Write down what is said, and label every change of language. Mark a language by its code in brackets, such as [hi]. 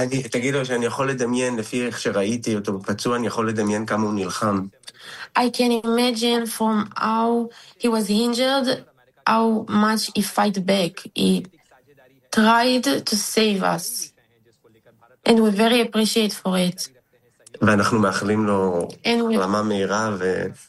[he] תגידו שאני יכול לדמיין, לפי איך שראיתי אותו פצוע, אני יכול לדמיין כמה הוא נלחם. [en] I can imagine from how he was injured, how much he fight back. He tried to save us. And we very appreciate for it. [he] ואנחנו מאחלים לו החלמה מהירה ו...